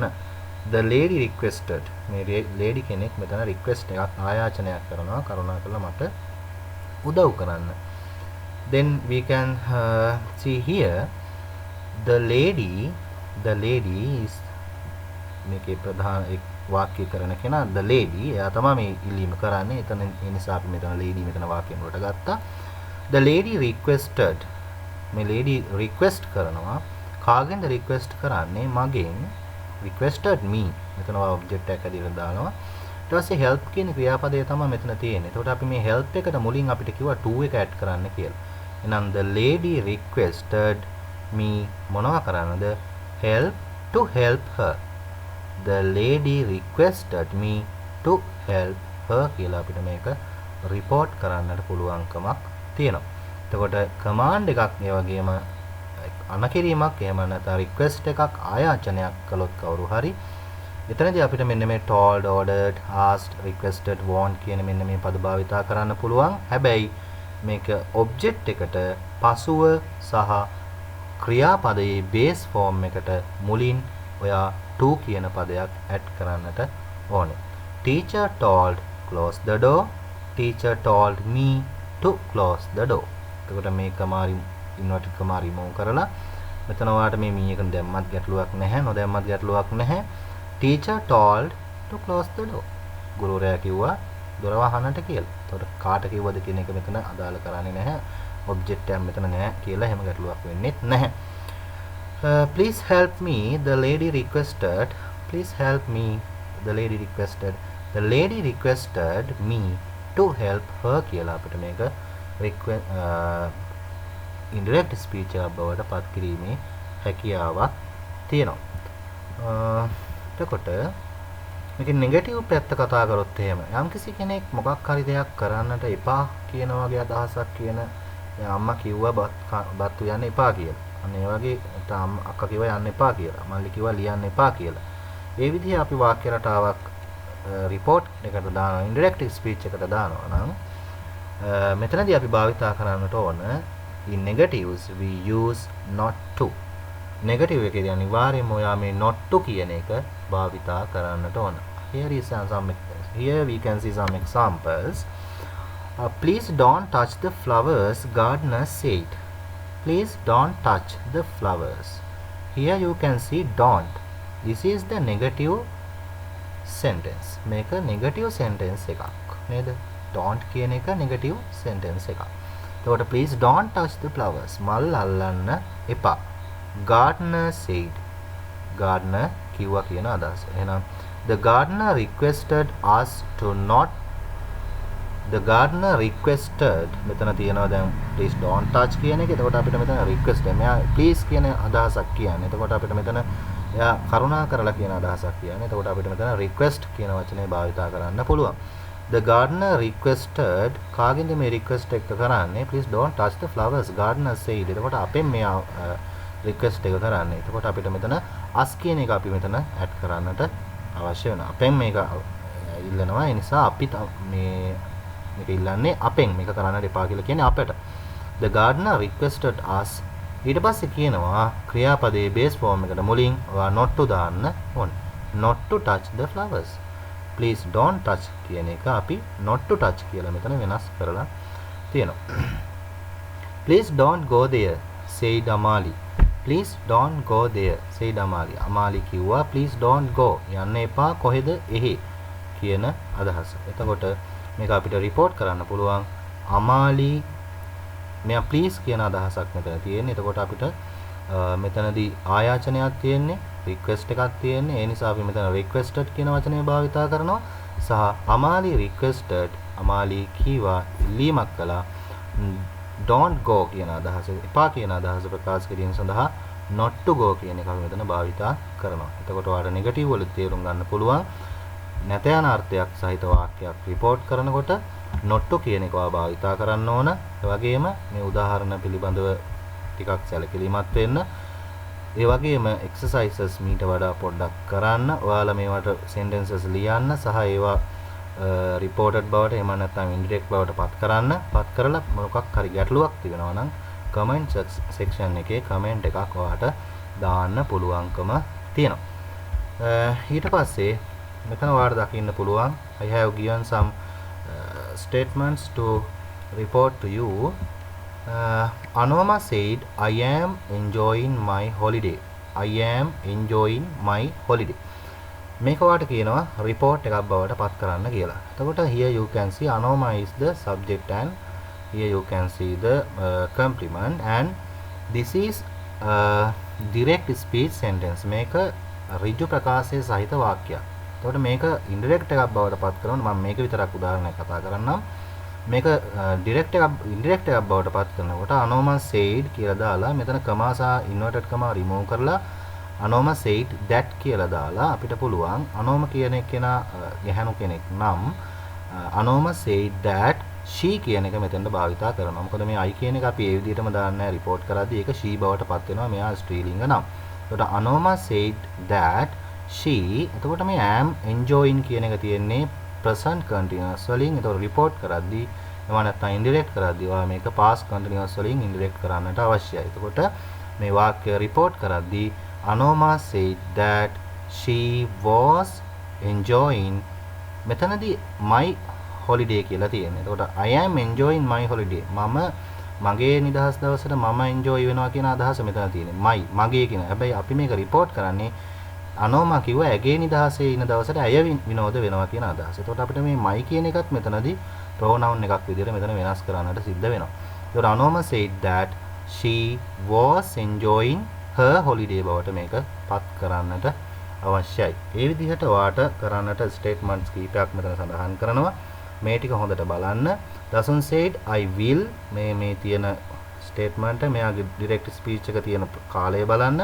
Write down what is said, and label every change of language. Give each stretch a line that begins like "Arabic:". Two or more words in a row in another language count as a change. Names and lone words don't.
English: The lady requested.
Sinhala: මේ lady කෙනෙක් මෙතන request එකක් ආයාචනයක් කරනවා කරුණාකරලා මට උදව් කරන්න.
English: Then we can see here the lady is
Sinhala: මේකේ ප්‍රධාන වාක්‍ය කරන කෙනා
English: the lady.
Sinhala: එයා තමයි මේ ඉල්ලීම කරන්නේ. එතන ඒ නිසා අපි මෙතන lady මෙතන වාක්‍යයෙන් වලට ගත්තා.
English: The lady requested. මේ lady request කරනවා.
Sinhala: කාගෙන්ද request කරන්නේ? මගෙන්.
English: requested me.
Sinhala: මෙතන object එකක් ඇදලා දානවා. ඊට පස්සේ help කියන ක්‍රියාපදය තමයි මෙතන තියෙන්නේ. එතකොට අපි මේ help එකට මුලින් අපිට කිව්වා to එක add කරන්න කියලා.
English: එහෙනම් the lady requested me
Sinhala: මොනවා කරන්නද?
English: to help her. The lady requested me to help her
Sinhala: කියලා අපිට මේක report කරන්නට පුළුවන්කමක් තියෙනවා. එතකොට command එකක් මේ වගේම අනකිරීමක් එහෙම නැත්නම් request එකක් ආයාචනයක් කළොත් කවුරු හරි එතනදී අපිට මෙන්න මේ
English: told, ordered, asked, requested, want
Sinhala: කියන මෙන්න මේ පද භාවිතා කරන්න පුළුවන්. හැබැයි මේක object එකට පසුව සහ ක්‍රියාපදයේ
English: base form
Sinhala: එකට මුලින් ඔයා to කියන පදයක් add කරන්නට ඕනේ.
English: Teacher told close the door. Teacher told me to close the door.
Sinhala: එතකොට මේ කමාරි
English: inverted comma remove
Sinhala: කරලා මෙතන ඔයාලට මේ me එකෙන් දැම්මත් ගැටලුවක් නැහැ, නොදැම්මත් ගැටලුවක් නැහැ.
English: Teacher told to close the door.
Sinhala: ගුරුවරයා කිව්වා දොර වහන්නට කියලා. එතකොට කාට කිව්වද කියන එක මෙතන අදාළ කරන්නේ නැහැ. object එකක් මෙතන නැහැ කියලා එහෙම ගැටලුවක් වෙන්නේ නැහැ.
English: Please help me. The lady requested. Please help me. The lady requested. The lady requested me to help her
Sinhala: කියලා අපිට මේක
English: indirect speech
Sinhala: එකක් බවට පත් කිරීමේ හැකියාවක් තියෙනවා. එතකොට මේකේ negative පැත්ත කතා කරොත් එහෙම යම්කිසි කෙනෙක් මොකක් හරි දෙයක් කරන්නට එපා කියන වගේ අදහසක් කියන අම්මා කිව්වා බත් උයන්න එපා කියලා. අන්න ඒ වගේ අක්කා කිව්වා යන්න එපා කියලා. මල්ලි කිව්වා ලියන්න එපා කියලා. ඒ විදිහේ අපි වාක්‍ය රටාවක් report එකට දානවා indirect speech එකට දානවා නම් මෙතනදී අපි භාවිතා කරන්නට ඕන
English: in negatives we use not to.
Sinhala: negative එකේදී අනිවාර්යයෙන්ම ඔයා මේ
English: not to
Sinhala: කියන එක භාවිතා කරන්නට ඕන.
English: Here we can see some examples. Please don't touch the flowers, gardener said. Please don't touch the flowers. Here you can see don't. This is the negative sentence. Make a negative sentence
Sinhala: එකක් නේද?
English: don't
Sinhala: කියන එක
English: negative sentence එකක්. එතකොට please don't touch the flowers.
Sinhala: මල් අල්ලන්න එපා.
English: gardener said.
Sinhala: gardener කිව්වා කියන අදහස.
English: එහෙනම් the gardener requested us to not. The gardener requested
Sinhala: මෙතන තියෙනවා දැන්
English: please don't touch
Sinhala: කියන එක. එතකොට අපිට මෙතන request මෙයා please කියන අදහසක් කියන්නේ. එතකොට අපිට මෙතන එයා කරුණා කරලා කියන අදහසක් කියන්නේ. එතකොට අපිට මෙතන request කියන වචනේ භාවිතා කරන්න පුළුවන්.
English: The gardener requested
Sinhala: කාගෙන්ද මේ request එක කරන්නේ?
English: Please don't touch the flowers. gardener said.
Sinhala: එතකොට අපෙන් මෙයා request එක කරන්නේ. එතකොට අපිට මෙතන us කියන එක අපි මෙතන add කරන්නට අවශ්‍ය වෙනවා. අපෙන් මේක ඉල්ලනවා. ඒ නිසා අපි මේ මේක ඉල්ලන්නේ අපෙන් මේක කරන්නට එපා කියලා කියන්නේ අපට.
English: The gardener requested us.
Sinhala: ඊට පස්සේ කියනවා ක්‍රියාපදයේ
English: base form
Sinhala: එකට මුලින් ඔයා
English: not to
Sinhala: දාන්න ඕනේ.
English: Not to touch the flowers. Please don't touch
Sinhala: කියන එක අපි
English: not to touch
Sinhala: කියලා මෙතන වෙනස් කරලා තියෙනවා.
English: Please don't go there, said Amali. Please don't go there, said Amali. Amali කිව්වා please don't go.
Sinhala: යන්න එපා කොහෙද එහි කියන අදහස. එතකොට මේක අපිට report කරන්න පුළුවන්. Amali මෙයා please කියන අදහසක් මෙතන තියෙන්නේ. එතකොට අපිට මෙතනදී ආයාචනයක් තියෙන්නේ, request එකක් තියෙන්නේ. ඒ නිසා අපි මෙතන requested කියන වචනය භාවිතා කරනවා. සහ
English: Amali requested,
Sinhala: Amali කීවා ඉල්ලීමක් කළා
English: don't go
Sinhala: කියන අදහස, එපා කියන අදහස ප්‍රකාශ කිරීම සඳහා
English: not to go
Sinhala: කියන එක අපි මෙතන භාවිතා කරනවා. එතකොට ඔයාලට නෙගටිව් වල තේරුම් ගන්න පුළුවන්. නැත යන අර්ථයක් සහිත වාක්‍යයක් report කරනකොට
English: not to
Sinhala: කියන එක භාවිතා කරන්න ඕන. ඒ වගේම මේ උදාහරණ පිළිබඳව ටිකක් සැලකිලිමත් වෙන්න. ඒ වගේම exercises මීට වඩා පොඩ්ඩක් කරන්න. ඔයාලා මේවට sentences ලියන්න සහ ඒවා reported බවට එහෙම නැත්නම් indirect බවට පත් කරන්න. පත් කරලා මොකක් හරි ගැටලුවක් තිබෙනවා නම්
English: comment section
Sinhala: එකේ comment එකක් ඔයාලට දාන්න පුළුවන්කම තියෙනවා. ඊට පස්සේ මෙතන ඔයාලට දකින්න පුළුවන්
English: I have given some statements to report to you. Anoma said I am enjoying my holiday. I am enjoying my holiday.
Sinhala: මේක වාට කියනවා report එකක් බවට පත් කරන්න කියලා.
English: එතකොට here you can see Anoma is the subject and here you can see the complement and this is direct speech sentence.
Sinhala: මේක ඍජු ප්‍රකාශයේ සහිත වාක්‍යයක්. එතකොට මේක indirect එකක් බවට පත් කරනවා. මම මේක විතරක් උදාහරණයක් කතා කරන්නම්. මේක direct එකක් indirect එකක් බවට පත් කරනකොට
English: Anoma said
Sinhala: කියලා දාලා මෙතන comma සහ
English: inverted comma remove
Sinhala: කරලා
English: Anoma said that
Sinhala: කියලා දාලා අපිට පුළුවන් Anoma කියන කෙනා ගැහණු කෙනෙක් නම්
English: Anoma said that she
Sinhala: කියන එක මෙතෙන්ට භාවිතා කරනවා. මොකද මේ I කියන එක අපි ඒ විදිහටම දාන්නේ report කරද්දී ඒක she බවට පත් වෙනවා. මෙයා ස්ත්‍රීලිංග නම්. එතකොට
English: Anoma said that she
Sinhala: එතකොට මේ
English: am enjoying
Sinhala: කියන එක තියෙන්නේ
English: present continuous
Sinhala: වලින්. එතකොට report කරද්දී එනවා නැත්නම් indirect කරද්දී ඔයා මේක
English: past continuous
Sinhala: වලින් indirect කරන්නට අවශ්‍යයි. එතකොට මේ වාක්‍ය report කරද්දී
English: Anoma said that she was enjoying
Sinhala: මෙතනදී
English: my holiday
Sinhala: කියලා තියෙනවා.
English: එතකොට I am enjoying my holiday.
Sinhala: මම මගේ නිදහස් දවසට මම enjoy වෙනවා කියන අදහස මෙතන තියෙනවා. my මගේ කියන. හැබැයි අපි මේක report කරන්නේ Anoma කිව්ව ඇගේ නිදහසේ ඉන දවසට ඇය විනෝද වෙනවා කියන අදහස. එතකොට අපිට මේ my කියන එකත් මෙතනදී pronoun එකක් විදිහට මෙතන වෙනස් කරන්නට සිද්ධ වෙනවා.
English: එතකොට Anoma said that she was enjoying her holiday
Sinhala: බවට මේක පත් කරන්නට අවශ්‍යයි. ඒ විදිහට ඔයාට කරන්නට statements කීපයක් මෙතන සඳහන් කරනවා. මේ ටික හොඳට බලන්න.
English: Dasun said I will
Sinhala: මේ තියෙන statement මෙයාගේ
English: direct speech
Sinhala: එක තියෙන කාලය බලන්න.